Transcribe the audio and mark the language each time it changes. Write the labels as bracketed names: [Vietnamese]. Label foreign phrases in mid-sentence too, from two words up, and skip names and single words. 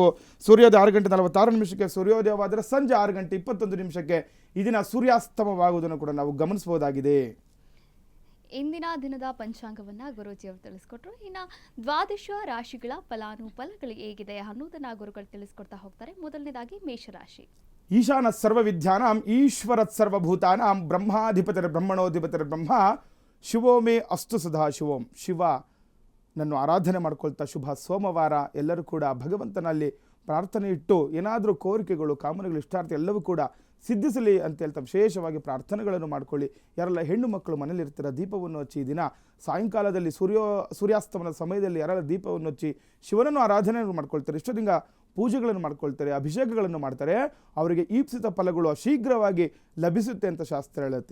[Kannada] ಸೂರ್ಯೋದಯ 6 ಗಂಟೆ 46 ನಿಮಿಷಕ್ಕೆ ಸೂರ್ಯೋದಯವಾದರೆ ಸಂಜೆ 6 ಗಂಟೆ 21 ನಿಮಿಷಕ್ಕೆ ಇದನ್ನು ಸೂರ್ಯಾಸ್ತಮವಾಗುವುದನ್ನು ಕೂಡ ನಾವು ಗಮನಿಸಬಹುದಾಗಿದೆ. ಇಂದಿನ ದಿನದ ಪಂಚಾಂಗವನ್ನು ಗುರೂಜಿ ಅವರು ತಿಳಿಸ್ಕೊಟ್ರು. ಇನ್ನು ದ್ವಾದಶ ರಾಶಿಗಳ ಫಲಾನುಫಲಗಳು ಹೇಗಿದೆ ಅನ್ನೋದನ್ನ ಗುರುಗಳು ತಿಳಿಸ್ಕೊಡ್ತಾ ಹೋಗ್ತಾರೆ. ಮೊದಲನೇದಾಗಿ ಮೇಷರಾಶಿ. [Sanskrit] ಈಶಾನ ಸರ್ವವಿದ್ಯಾನಾಂ ಈಶ್ವರತ್ ಸರ್ವಭೂತಾನಾಂ ಬ್ರಹ್ಮಾಧಿಪತಿರ ಬ್ರಹ್ಮಣೋಧಿಪತಿರ ಬ್ರಹ್ಮ ಶಿವೋ ಮೇ ಅಸ್ತು ಸದಾ ಶಿವೋಂ. [Kannada] ಶಿವ ನನ್ನು ಆರಾಧನೆ ಮಾಡ್ಕೊಳ್ತಾ ಶುಭ ಸೋಮವಾರ ಎಲ್ಲರೂ ಕೂಡ ಭಗವಂತನಲ್ಲಿ ಪ್ರಾರ್ಥನೆ ಇಟ್ಟು ಏನಾದರೂ ಕೋರಿಕೆಗಳು, ಕಾಮನೆಗಳು, ಇಷ್ಟಾರ್ಥ ಎಲ್ಲವೂ ಕೂಡ ಸಿದ್ಧಿಸಲಿ ಅಂತ ಹೇಳ್ತಾ ವಿಶೇಷವಾಗಿ ಪ್ರಾರ್ಥನೆಗಳನ್ನು ಮಾಡ್ಕೊಳ್ಳಿ. ಯಾರೆಲ್ಲ ಹೆಣ್ಣು ಮಕ್ಕಳು ಮನೇಲಿರ್ತೀರ ದೀಪವನ್ನು ಹಚ್ಚಿ ದಿನ ಸಾಯಂಕಾಲದಲ್ಲಿ ಸೂರ್ಯಾಸ್ತಮನ ಸಮಯದಲ್ಲಿ ಯಾರೆಲ್ಲ ದೀಪವನ್ನು ಹಚ್ಚಿ ಶಿವನನ್ನು ಆರಾಧನೆಯನ್ನು ಮಾಡ್ಕೊಳ್ತಾರೆ, ಇಷ್ಟಲಿಂಗ ಪೂಜೆಗಳನ್ನು ಮಾಡ್ಕೊಳ್ತಾರೆ, ಅಭಿಷೇಕಗಳನ್ನು ಮಾಡ್ತಾರೆ, ಅವರಿಗೆ ಈಪ್ಸಿತ ಫಲಗಳು ಶೀಘ್ರವಾಗಿ ಲಭಿಸುತ್ತೆ ಅಂತ ಶಾಸ್ತ್ರ ಹೇಳುತ್ತೆ.